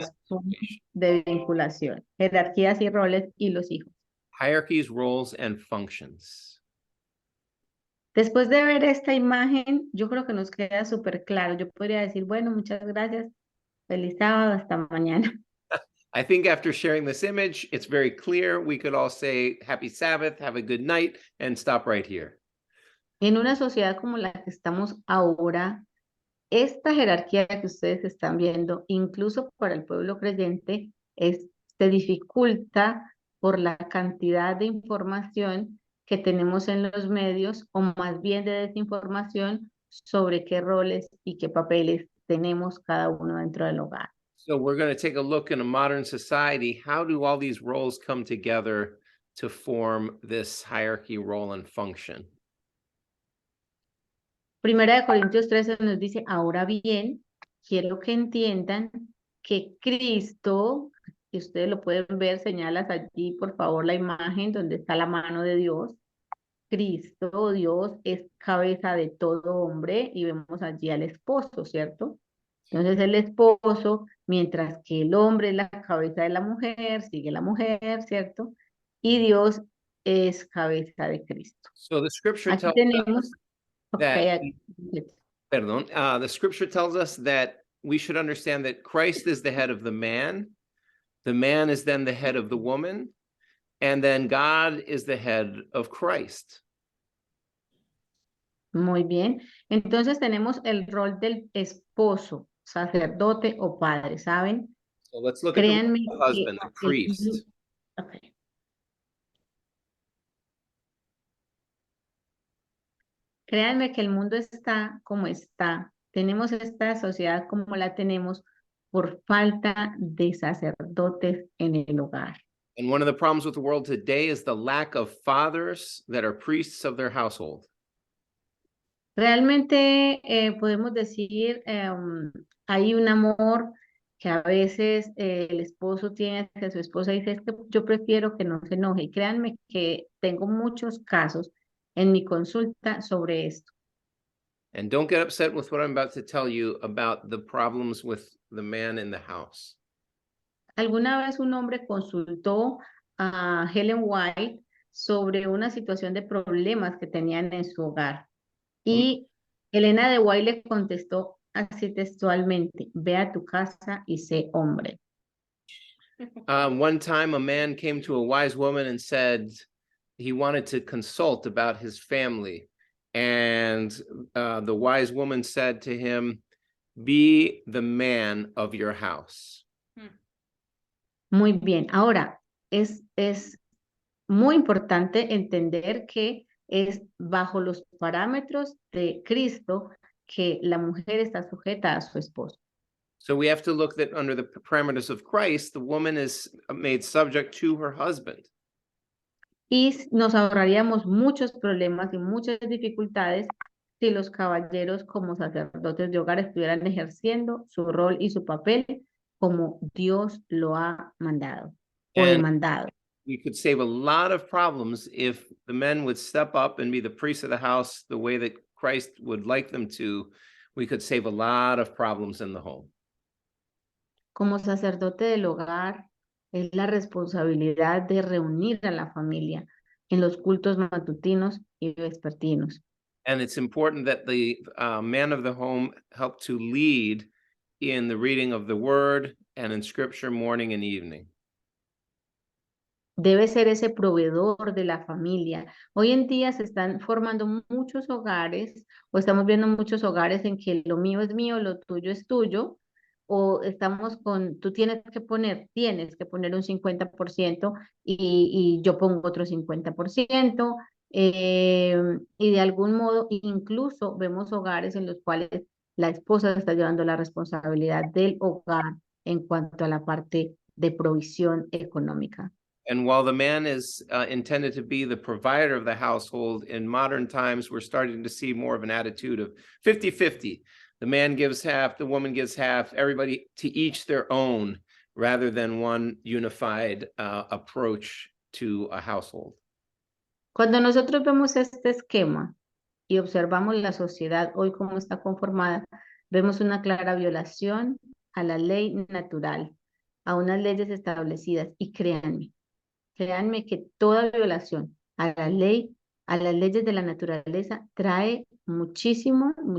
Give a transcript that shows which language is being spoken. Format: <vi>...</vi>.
<es>Las formas de vinculación, jerarquías y roles y los hijos.</es> <en>hierarchies, roles, and functions.</en> <es>Después de ver esta imagen, yo creo que nos queda súper claro. Yo podría decir, bueno, muchas gracias, feliz sábado, hasta mañana.</es> <en>I think after sharing this image, it's very clear. We could all say happy Sabbath, have a good night, and stop right here.</en> <es>En una sociedad como la que estamos ahora, esta jerarquía que ustedes están viendo, incluso para el pueblo creyente, se dificulta por la cantidad de información que tenemos en los medios, o más bien de desinformación sobre qué roles y qué papeles tenemos cada uno dentro del hogar.</es> <en>So we're going to take a look in a modern society. How do all these roles come together to form this hierarchy, role, and function?</en> <es>Primera de Corintios 13 nos dice, ahora bien, quiero que entiendan que Cristo, y ustedes lo pueden ver, señalas allí, por favor, la imagen donde está la mano de Dios. Cristo, Dios, es cabeza de todo hombre y vemos allí al esposo, ¿cierto? Entonces el esposo, mientras que el hombre es la cabeza de la mujer, sigue la mujer, ¿cierto? Y Dios es cabeza de Cristo.</es> <en>So the scripture</en> <es>Aquí</es> <en>tells</en> <es>tenemos,</es> <en>us ok, that,</en> <es>aquí-</es> <en>pardon, the scripture tells us that we should understand that Christ is the head of the man is then the head of the woman, and then God is the head of Christ.</en> <es>muy bien. Entonces tenemos el rol del esposo, sacerdote o padre, ¿saben?</es> <en>So let's look at the</en> <es>Créanme</es> <en>role of the husband, the</en> <es>que el-</es> <en>priest. ok.</en> <es>Créanme que el mundo está como está. Tenemos esta sociedad como la tenemos por falta de sacerdotes en el hogar.</es> <en>And one of the problems with the world today is the lack of fathers that are priests of their household.</en> <es>Realmente podemos decir, hay un amor que a veces el esposo tiene hacia su esposa y dice, es que yo prefiero que no se enoje. Y créanme que tengo muchos casos en mi consulta sobre esto.</es> <en>And don't get upset with what I'm about to tell you about the problems with the man in the house.</en> <es>Alguna vez un hombre consultó a Helen White sobre una situación de problemas que tenían en su hogar. Y Elena de White le contestó así textualmente, ve a tu casa y sé hombre.</es> <en>One time a man came to a wise woman and said he wanted to consult about his family. And the wise woman said to him, be the man of your house.</en> <es>Muy bien. Ahora, es muy importante entender que es bajo los parámetros de Cristo que la mujer está sujeta a su esposo.</es> <en>So we have to look that under the parameters of Christ, the woman is made subject to her husband.</en> <es>Y nos ahorraríamos muchos problemas y muchas dificultades si los caballeros como sacerdotes de hogar estuvieran ejerciendo su rol y su papel como Dios lo ha mandado o</es> <en>And</en> <es>demandado.</es> <en>we could save a lot of problems if the men would step up and be the priests of the house the way that Christ would like them to. We could save a lot of problems in the home.</en> <es>Como sacerdote del hogar, es la responsabilidad de reunir a la familia en los cultos matutinos y vespertinos.</es> <en>And it's important that the man of the home help to lead in the reading of the word and in scripture morning and evening.</en> <es>Debe ser ese proveedor de la familia. Hoy en día se están formando muchos hogares o estamos viendo muchos hogares en que lo mío es mío, lo tuyo es tuyo, o estamos con, tú tienes que poner un 50% y yo pongo otro 50%, y de algún modo incluso vemos hogares en los cuales la esposa está llevando la responsabilidad del hogar en cuanto a la parte de provisión económica.</es> <en>And while the man is intended to be the provider of the household, in modern times, we're starting to see more of an attitude of 50-50. The man gives half, the woman gives half, everybody to each their own, rather than one unified approach to a household.</en> <es>Cuando nosotros vemos este esquema y observamos la sociedad hoy como está conformada, vemos una clara violación a la ley natural, a unas leyes establecidas. Y créanme que toda violación a la ley, a las leyes de la naturaleza, trae muchísimo</es>